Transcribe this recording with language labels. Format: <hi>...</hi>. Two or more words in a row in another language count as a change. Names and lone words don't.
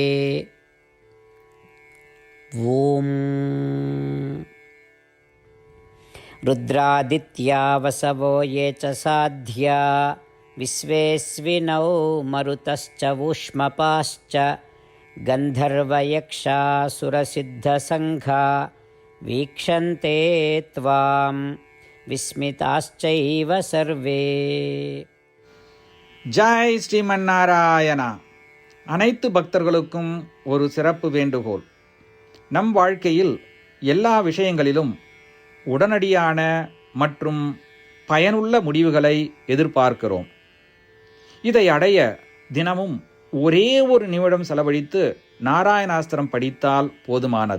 <sa>ॐ रुद्रादित्या वसवो ये च साध्या विश्वेस्विनौ मरुतश्च ऊष्मपाश्च गन्धर्वयक्षासुरसिद्धसङ्घा वीक्षन्ते त्वां विस्मिताश्चैव सर्वे.</sa> <ta>ஜெய் ஸ்ரீமன் நாராயணா. அனைத்து பக்தர்களுக்கும் ஒரு சிறப்பு வேண்டுகோள். நம் வாழ்க்கையில் எல்லா விஷயங்களிலும் உடனடியான மற்றும் பயனுள்ள முடிவுகளை எதிர்பார்க்கிறோம். இதை அடைய தினமும் ஒரே ஒரு நிமிடம் செலவழித்து நாராயணாஸ்திரம் படித்தால் போதுமானது.</ta>